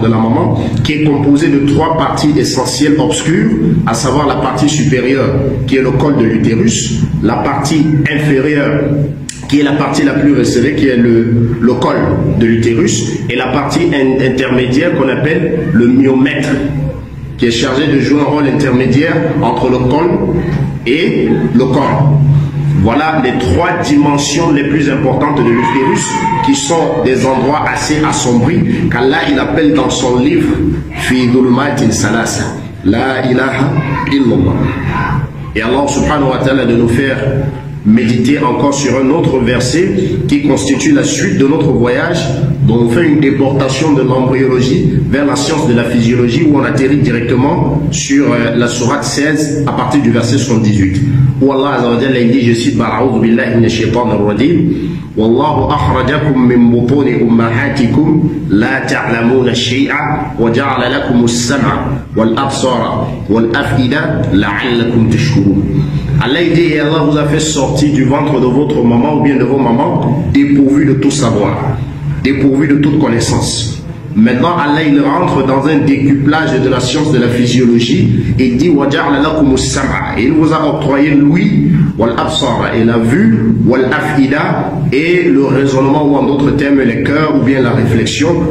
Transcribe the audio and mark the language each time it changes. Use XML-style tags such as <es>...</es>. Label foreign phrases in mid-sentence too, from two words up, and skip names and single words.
<fr>de la maman, qui est composé de trois parties essentielles obscures, à savoir la partie supérieure qui est le col de l'utérus, la partie inférieure qui est la partie la plus resserrée qui est le col de l'utérus, et la partie intermédiaire qu'on appelle le myomètre, qui est chargé de jouer un rôle intermédiaire entre le col et le corps. Voilà les trois dimensions les plus importantes de l'utérus, qui sont des endroits assez assombris qu'Allah il appelle dans son livre</fr> <ar>في ظلمات ثلاث، لا إله إلا الله.</ar> <fr>Et Allah</fr> <ar>سبحانه وتعالى</ar> <fr>de nous faire méditer encore sur un autre verset qui constitue la suite de notre voyage, dont on fait une déportation de l'embryologie vers la science de la physiologie, où on atterrit directement sur la sourate 16 à partir du verset 78, où Allah</fr> <ar>عز وجل</ar> <fr>dit, je cite,</fr> <ar>أعوذ بالله من الشيطان الرجيم، والله أخرجكم من بطون أمهاتكم لا تعلمون شيئا وجعل لكم السمع والأبصار والأفئدة لعلكم تشكرون.</ar> <fr>Allah dit, et Allah vous a fait sortir du ventre de votre maman ou bien de vos mamans dépourvu de tout savoir, dépourvu de toute connaissance. Maintenant, Allah il rentre dans un décuplage de la science de la physiologie et il dit, et il vous a octroyé l'ouïe, et la vue, et le raisonnement, ou en d'autres termes les cœurs ou bien la réflexion.</fr>